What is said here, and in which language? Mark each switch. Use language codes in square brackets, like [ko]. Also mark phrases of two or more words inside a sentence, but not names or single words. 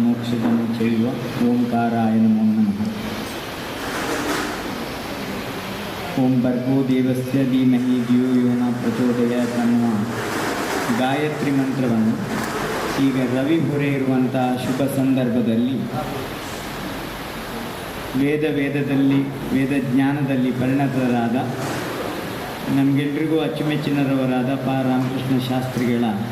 [sa] ಸಂಸ್ಕೃತಂ ಚೈವ ಓಂಕಾರಾಯ ನಮೋ ನಮಃ. ಓಂ ಭರ್ಗೋ ದೇವಸ್ಯ ಧೀಮಹಿ ಧಿಯೋ ಯೋ ನ ಪ್ರಚೋದಯಾತ್ [kn] ಅನ್ನುವ ಗಾಯತ್ರಿ ಮಂತ್ರವನ್ನು ಈಗ ರವಿ ಹೊರೆ ಇರುವಂಥ ಶುಭ ಸಂದರ್ಭದಲ್ಲಿ ವೇದಜ್ಞಾನದಲ್ಲಿ ಪರಿಣತರಾದ ನಮಗೆಲ್ರಿಗೂ ಅಚ್ಚುಮೆಚ್ಚಿನರವರಾದ ರಾಮಕೃಷ್ಣ ಶಾಸ್ತ್ರಿಗಳ